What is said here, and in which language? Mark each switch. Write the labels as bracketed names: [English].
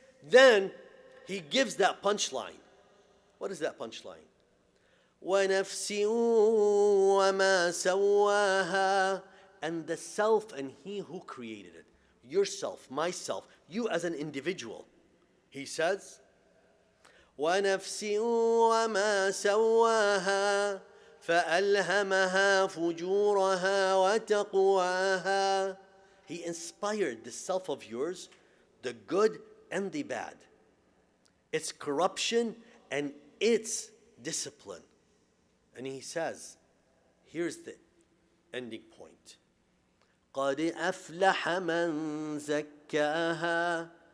[English] Then he gives that punchline. What is that punchline? [Arabic] وَنَفْسٍ وَمَا سَوَّاهَا. [English] And the self and he who created it. Yourself, myself, you as an individual. He says, [Arabic] وَنَفْسٍ وَمَا سَوَّاهَا فَأَلْهَمَهَا فُجُورَهَا وَتَقْوَاهَا. [English] He inspired the self of yours, the good and the bad, its corruption and its discipline. And he says, here's the ending point. [Arabic] قَدْ أَفْلَحَ مَنْ زَكَّاهَا.